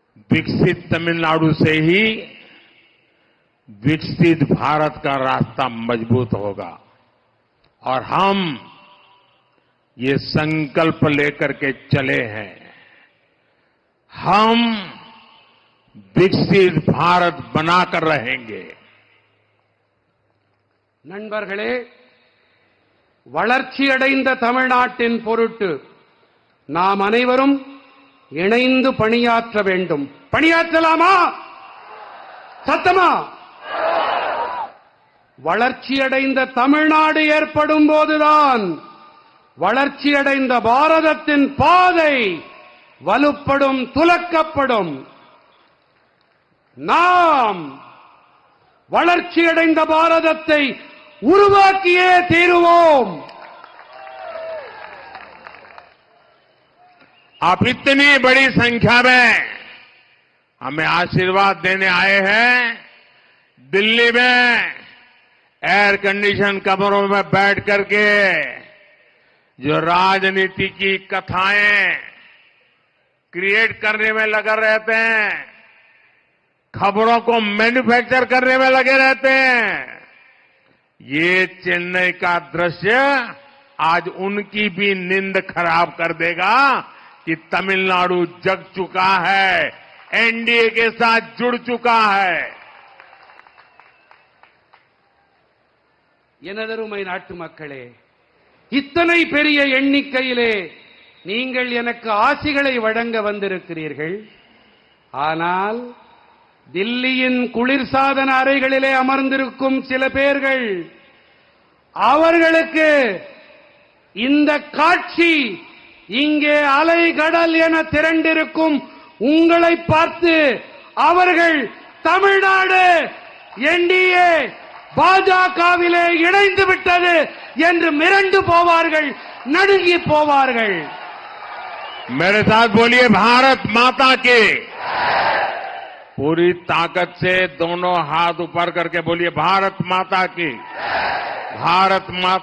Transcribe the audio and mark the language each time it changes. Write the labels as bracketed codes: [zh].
[hi] विकसित तमिलनाडु से ही विकसित भारत का रास्ता मजबूत होगा और हम ये संकल्प लेकर के चले हैं। हम विकसित भारत बनाकर रहेंगे। [ta] நண்பர்களே, வளர்ச்சியடைந்த தமிழ்நாட்டின் பொருட்டு நாம் அனைவரும் இணைந்து பணியாற்ற வேண்டும். பணியாற்றலாமா? சத்தமா? வளர்ச்சியடைந்த தமிழ்நாடு ஏற்படும் போதுதான் வளர்ச்சியடைந்த பாரதத்தின் பாதை வலுப்படும், துலக்கப்படும். நாம் வளர்ச்சியடைந்த பாரதத்தை உருவாக்கியே தீருவோம். [hi] आप इतनी बड़ी संख्या में हमें आशीर्वाद देने आए हैं। दिल्ली में एयर कंडीशन कमरों में बैठ करके जो राजनीति की कथाएं क्रिएट करने में लगे रहते हैं, खबरों को मैन्युफैक्चर करने में लगे रहते हैं, ये चेन्नई का दृश्य आज उनकी भी नींद खराब कर देगा कि तमिलनाडु जग चुका है, एनडीए के साथ जुड़ चुका है। [ta] எனதருமை நாட்டு மக்களே, இத்தனை பெரிய எண்ணிக்கையிலே நீங்கள் எனக்கு ஆசிகளை வழங்க வந்திருக்கிறீர்கள். ஆனால் தில்லியின் குளிர்சாதன அறைகளிலே அமர்ந்திருக்கும் சில பேர்கள், அவர்களுக்கு இந்த காட்சி இங்கே அலைகடல் என திரண்டிருக்கும் உங்களை பார்த்து அவர்கள் தமிழ்நாடு என்டிஏ பாஜகவிலே இணைந்து விட்டது என்று மிரண்டு போவார்கள், நடுங்கி போவார்கள். [hi] मेरे साथ बोलिए, भारत माता की। पूरी ताकत से दोनों हाथ ऊपर करके बोलिए भारत माता की, भारत माता